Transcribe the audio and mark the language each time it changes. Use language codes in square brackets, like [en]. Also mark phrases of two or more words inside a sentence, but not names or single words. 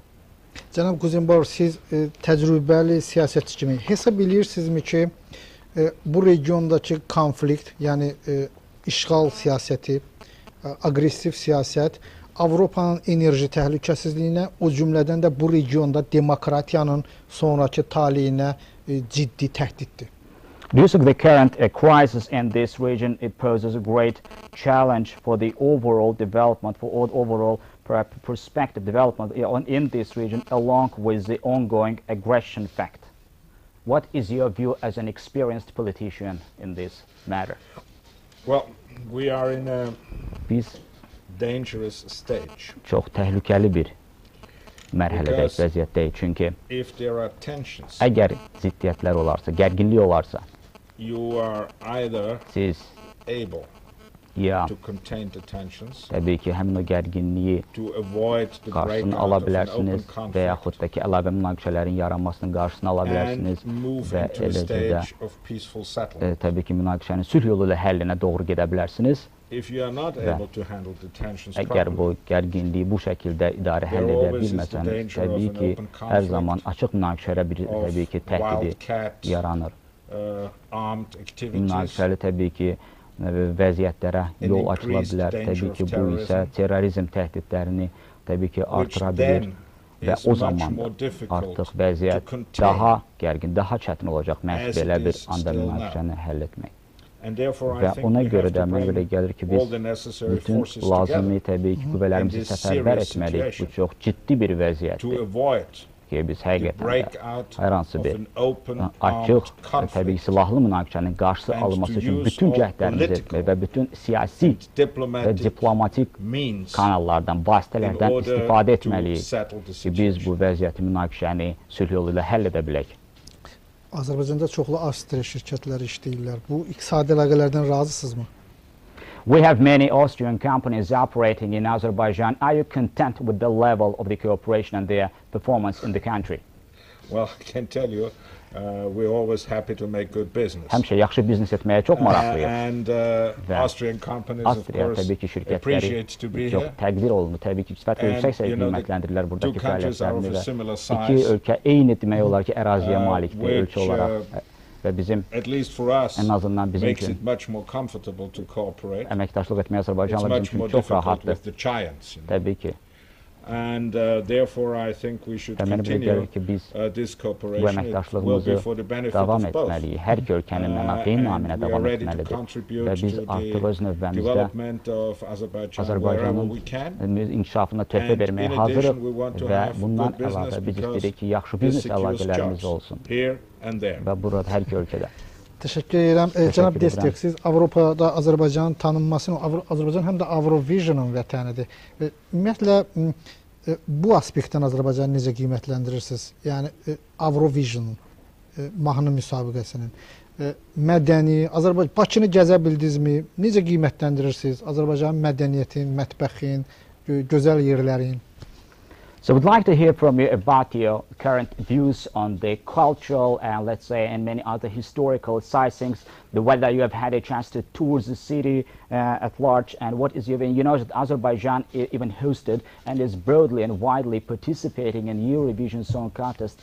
[az] Cənab Qusenbauer, siz təcrübəli siyasətçi kimi hesab edirsinizmi ki, bu regiondakı konflikt, yəni işğal siyasəti, aqressiv siyasət Avropanın enerji təhlükəsizliyinə, o cümlədən də bu regionda demokratiyanın sonraki taleyinə ciddi təhdiddir. [en] Do you think the current crisis in this region, it poses a great challenge for the overall development, for overall prospective development in this region, along with the ongoing aggression fact? What is your view as an experienced politician in this matter? Well, we are in a [az] Biz [en] dangerous stage. [az] çox təhlükəli bir mərhələdəyik, vəziyyətdəyik. Çünki [en] If there are tensions, [az] əgər ziddiyyətlər olarsa, gərginlik olarsa, [en] you are either [az] siz [en] able [az] ya [en] to contain the tensions, [az] təbii ki, həmin o gərginliyi [en] to avoid the [az] qarşısını ala [en] breakout of an [az] bilərsiniz [en] open [az] və [en] conflict, [az] yaxud da ki, əlavə münaqişələrin yaranmasının qarşısını ala bilərsiniz [en] and move [az] və [en] into a [az] eləcə də [en] stage of peaceful settlement. [az] təbii ki, münaqişənin sülh yolu ilə həllinə doğru gedə bilərsiniz. [en] If you are not [az] və [en] able to handle the tensions [az] Əgər bu [en] properly, [az] gərginliyi bu şəkildə idarə həll [en] There [az] edə [en] always is the [az] bilməsəniz, [en] danger of [az] təbii [en] an [az] ki, [en] open [az] hər [en] conflict, [az] zaman açıq münaqişələrə bir [en] of [az] təbii ki, təhdidi [en] wildcat, [az] yaranır. [en] armed activities, [az] Münaqişəli təbii ki, vəziyyətlərə yol açıla [en] increased [az] bilər. [en] danger [az] Təbii [en] of [az] ki, bu isə [en] terrorism, [az] terrorizm təhdidlərini təbii ki, [en] which [az] artıra bilir [en] then [az] və [en] is [az] o [en] much [az] zaman [en] more difficult [az] artıq [en] to [az] vəziyyət [en] contain [az] daha gərgin, daha çətin olacaq məhz [en] as [az] belə [en] it [az] bir [en] is [az] anda [en] still [az] münaqişəni həll etmək. [en] and therefore I [az] Və [en] think [az] ona [en] we [az] görə [en] have [az] də [en] to [az] mənə görə [en] bring [az] gəlir ki, [en] all [az] biz [en] the necessary [az] bütün [en] forces [az] lazımi [en] together [az] təbii ki, [en] in [az] qüvvələrimizi [en] this [az] səfərbər [en] serious [az] etməliyik. Bu [en] situation [az] çox ciddi bir [en] to [az] vəziyyətdir [en] avoid [az] ki, biz [en] the [az] həqiqətən də [en] breakout [az] hər hansı [en] of [az] bir [en] an open [az] açıq [en] armed [az] və təbii [en] conflict. [az] ki, silahlı münaqişənin qarşısı [en] and [az] alınması [en] to [az] üçün [en] use [az] bütün [en] all [az] cəhdlərimizi [en] political [az] etmək və bütün siyasi və [en] Diplomatic [az] diplomatik [en] means [az] kanallardan, [en] in [az] vasitələrdən [en] order [az] istifadə [en] to [az] etməliyik [en] settle the [az] ki, biz bu [en] situation. [az] vəziyyəti, münaqişəni sülh yolu ilə həll edə bilək. Azərbaycanda çoxlu Avstriya şirkətləri işləyirlər. Bu iqtisadi əlaqələrdən razısınızmı? [en] We have many Austrian companies operating in Azerbaijan. Are you content with the level of the cooperation and their performance in the country? Well, I can tell you, we're always happy to make good business. [az] Həmişə yaxşı biznes etməyə çox maraqlıyıq. [en] And [az] Və [en] Austrian companies, of [az] Avstriya [en] course, [az] təbii ki, şirkətləri [en] appreciate to be [az] çox [en] here. [az] təqdir olunur. Təbii ki, sifət [en] And, [az] yüksək [en] you know, the [az] qiymətləndirirlər buradakı [en] two countries are of [az] fəaliyyətlərini [en] a [az] və [en] similar [az] iki [en] size, [az] ölkə eyni demək olar ki, əraziyə malikdir [en] which, [az] ölkə olaraq və bizim [en] at least for us, [az] ən azından bizim [en] makes [az] üçün [en] it much more comfortable to cooperate. [az] əməkdaşlıq etmək [en] It's [az] Azərbaycanla [en] much [az] bizim [en] more [az] üçün çox [en] difficult [az] rahatdır. [en] with the giants. You know. [az] Təbii ki. [en] And therefore, I think we should [az] Və mənə belə [en] continue [az] gəlir ki, biz [en] this [az] bu [en] cooperation. It will [az] əməkdaşlığımızı [en] be for the benefit [az] davam [en] of both. [az] etməliyik. Hər iki ölkənin mənafeyi naminə [en] And we are [az] davam [en] ready to [az] etməlidir. [en] contribute [az] Və biz [en] to [az] artıq öz [en] the [az] növbəmizdə [en] development of Azerbaijan wherever [az] Azərbaycanın [en] we can. [az] inkişafına töhfə [en] And [az] verməyə [en] in [az] hazırıq [en] addition, we want to [az] və [en] have [az] bundan [en] good business [az] əlavə biz [en] because [az] istəyirik ki, yaxşı [en] this [az] biznes [en] secures [az] əlaqələrimiz [en] jobs [az] olsun [en] here and there. [az] və burada hər iki ölkədə. Təşəkkür edirəm. Cənab edirəm. Derstek, siz Avropada Azərbaycanın tanınmasını, Azərbaycan həm də Avrovision'un vətənidir. Ümumiyyətlə, bu aspektdən Azərbaycanı necə qiymətləndirirsiniz? Yəni, Avrovision mahnı müsabiqəsinin mədəni, Bakını gəzə bildinizmi? Necə qiymətləndirirsiniz Azərbaycanın mədəniyyətin, mətbəxin, gözəl yerlərin? [en] So we'd like to hear from you about your current views on the cultural and let's say and many other historical sightings, whether you have had a chance to tour the city at large and what is your, you know that Azerbaijan even hosted and is broadly and widely participating in Eurovision Song Contest.